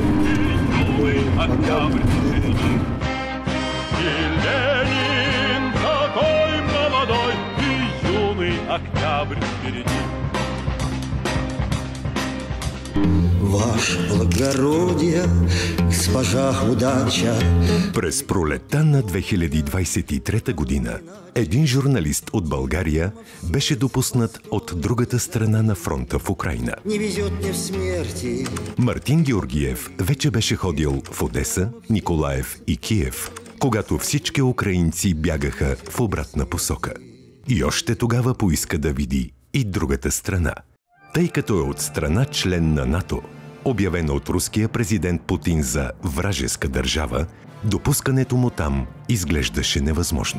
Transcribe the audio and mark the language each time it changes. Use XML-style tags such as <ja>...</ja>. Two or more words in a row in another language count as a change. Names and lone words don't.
<ru>Октябрь впереди. И Ленин такой молодой, и юный октябрь впереди. Ваше благородие, госпожа удача.</ru> <bg>През пролетта на 2023 година един журналист от България беше допуснат от другата страна на фронта в Украйна.</bg> <ru>Не везет мне в смерти.</ru> <bg>Мартин Георгиев вече беше ходил в Одеса, Николаев и Киев, когато всички украинци бягаха в обратна посока. И още тогава поиска да види и другата страна. Тъй като е от страна член на НАТО, обявена от руския президент Путин за вражеска държава, допускането му там изглеждаше невъзможно.</bg>